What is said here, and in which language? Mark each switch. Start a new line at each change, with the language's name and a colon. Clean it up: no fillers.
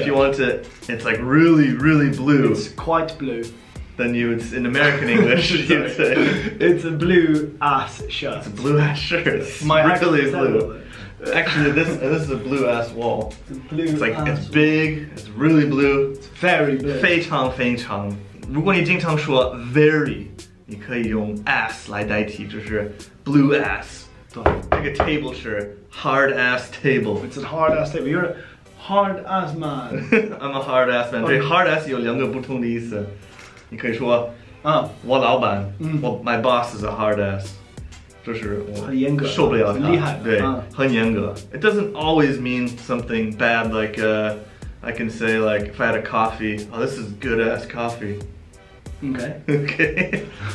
English: if you want to, it's like really, really blue. It's quite blue. Then you would, in American English, you'd say it's a blue ass shirt. It's a blue ass shirt. It's My really blue. Actually, this is a blue ass wall. It's a blue. It's like it's big. It's really blue. It's very blue.
Chinese: 非常。如果你经常说 very， 你可以用 ass 来代替，就是 blue ass。对，这个
English: table
Chinese: 是
English: hard ass table. It's a hard ass table. You're a hard ass man. I'm a hard ass man.
Chinese: 对 hard ass 有两个不同的意思。你可以说我老板，
English: my boss is a hard ass。
Chinese: 就是我受不了他，很厉害，对，很严格。
English: It doesn't always mean something bad, like I can say like if I had a coffee, oh this is good ass coffee. Okay.